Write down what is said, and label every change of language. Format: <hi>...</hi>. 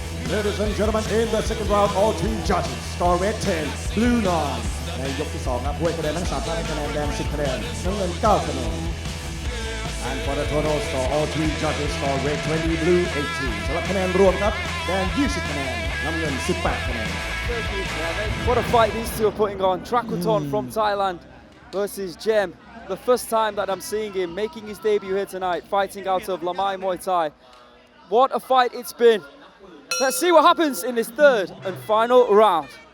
<en>Ladies and gentlemen, in the second round, all three judges score red 10, blue 9.</en> <th>ในยกที่ 2 ครับผู้ให้คะแนนทั้ง 3 ท่านให้คะแนนแดง 10 คะแนนน้ำเงิน 9 คะแนน</th> <en>And for the total score, all three judges score red 20, blue 18.</en> <th>สำหรับคะแนนรวมครับแดง 20 คะแนนน้ำเงิน 18 คะแนน</th> <en>What a fight these two are putting on. Takruttone from Thailand versus Jem. The first time that I'm seeing him making his debut here tonight, fighting out of Lamai Muay Thai. What a fight it's been. Let's see what happens in this third and final round.</en>